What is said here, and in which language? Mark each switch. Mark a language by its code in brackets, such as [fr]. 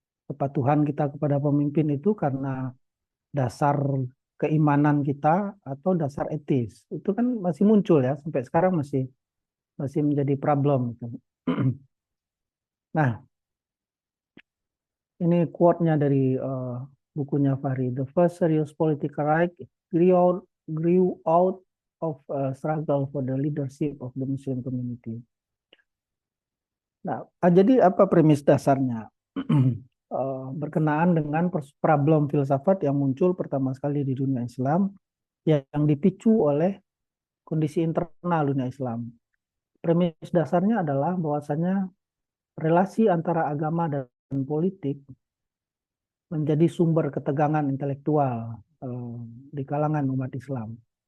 [id] Kepatuhan kita kepada pemimpin itu karena dasar keimanan kita atau dasar etis. Itu kan masih muncul ya, sampai sekarang masih masih menjadi problem. Nah, ini quote-nya dari bukunya Fahri. [en] The first serious political right grew out of a struggle for the leadership of the Muslim community. [id] Nah, jadi apa premis dasarnya? Berkenaan dengan problem filsafat yang muncul pertama sekali di dunia Islam yang dipicu oleh kondisi internal dunia Islam. Premis dasarnya adalah bahwasanya relasi antara agama dan politik menjadi sumber ketegangan intelektual di kalangan umat Islam.